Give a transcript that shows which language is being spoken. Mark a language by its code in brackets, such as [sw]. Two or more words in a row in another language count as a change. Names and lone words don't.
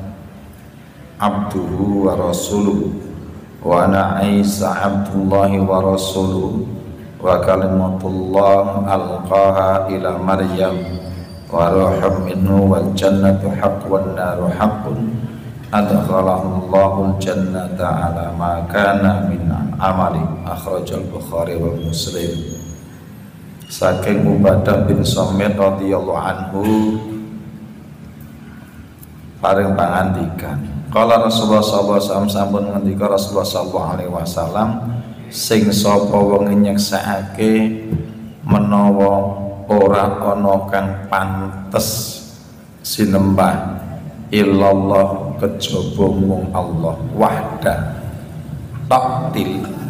[ar] عبده ورسوله وأن عيسى عبد الله ورسوله وكلمة الله ألقاها إلى مريم وروح منه والجنة حق والنار حق أدخله الله الجنة على ما كان من عمل. أخرجه البخاري ومسلم. [jv] Saking Ubadah bin Samit [ar] رضي الله عنه [jv] paring pangandikan, [ar] قال رسول الله صلى الله عليه وسلم, [jv] sampun ngendika Rasulullah [ar] صلى الله عليه وسلم, [jv] sing sapa wong nyeksakake menawa ora ana kang pantes sinembah illallah kejaba mung Allah wahda taktil